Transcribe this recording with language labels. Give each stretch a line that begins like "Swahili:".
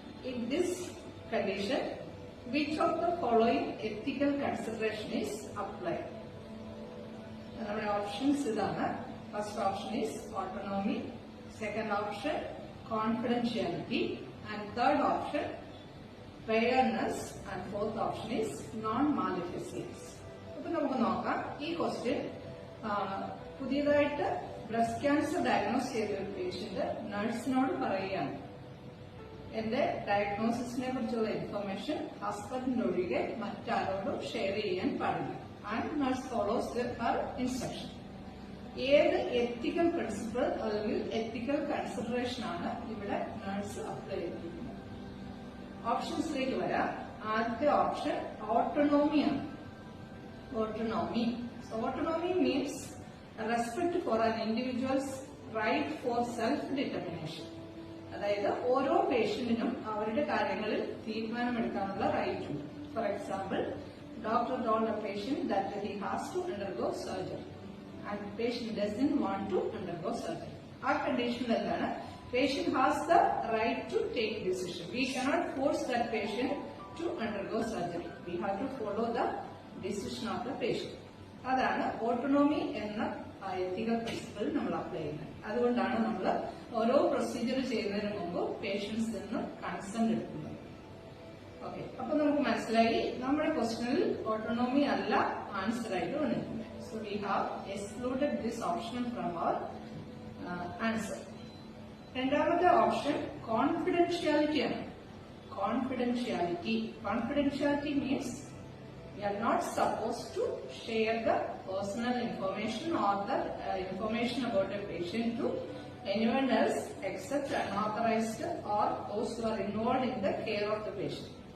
English: In this condition, which of the following ethical consideration is applied? Our options are: first option is autonomy, second option confidentiality, and third option fairness, and fourth option is non-maleficence.
Malayalam: അപ്പോൾ നമുക്ക് നോക്കാം. ഈ question പുതിയതായിട്ട് breast cancer diagnose ചെയ്ത ഒരു patient നഴ്സിനോട് പറയുകയാണ്: എന്റെ ഡയഗ്നോസിസിനെ കുറിച്ചുള്ള ഇൻഫർമേഷൻ ഹസ്ബൻഡിനൊഴികെ മറ്റാരോടും ഷെയർ ചെയ്യാൻ പാടില്ല. And nurse follows Har instruction. ഏത് എത്തിക്കൽ പ്രിൻസിപ്പിൾ അല്ലെങ്കിൽ എത്തിക്കൽ കൺസിഡറേഷൻ ആണ് ഇവിടെ നഴ്സ് അപ്ലൈ ചെയ്തിരിക്കുന്നത്? ഓപ്ഷൻസിലേക്ക് വരാം. ആദ്യത്തെ option ഓട്ടോണോമിയാണ്. Autonomy.
English: Autonomy means respect for an individuals right for self determination.
Malayalam: അതായത് ഓരോ പേഷ്യന്റിനും അവരുടെ കാര്യങ്ങളിൽ തീരുമാനമെടുക്കാനുള്ള റൈറ്റ് ഉണ്ട്.
English: For example, doctor told a patient that he has to undergo surgery and the patient doesn't want to undergo surgery. Our condition is that patient has the right to take decision. We cannot force that patient to undergo surgery. We have to follow the decision of the patient.
Malayalam: അതാണ് autonomy എന്ന എത്തിക്കൽ principle നമ്മൾ apply ചെയ്യുന്നത്. അതുകൊണ്ടാണ് നമ്മൾ ഓരോ procedure ചെയ്യുന്നതിന് മുമ്പ് പേഷ്യൻസിൽ നിന്ന് കൺസെന്റ് എടുക്കുന്നത്. ഓക്കെ, അപ്പൊ നമുക്ക് മനസ്സിലായി നമ്മുടെ ക്വസ്റ്റ്യനിൽ ഓട്ടോണോമി അല്ല ആൻസർ ആയിട്ട് വന്നിട്ടുണ്ട്.
English: So we have excluded this option from our answer.
Malayalam: രണ്ടാമത്തെ ഓപ്ഷൻ കോൺഫിഡൻഷ്യാലിറ്റി ആണ്.
English: Confidentiality means we are not supposed to share the personal information or the information about a patient to anyone else except unauthorized or those who are involved in the care of the patient.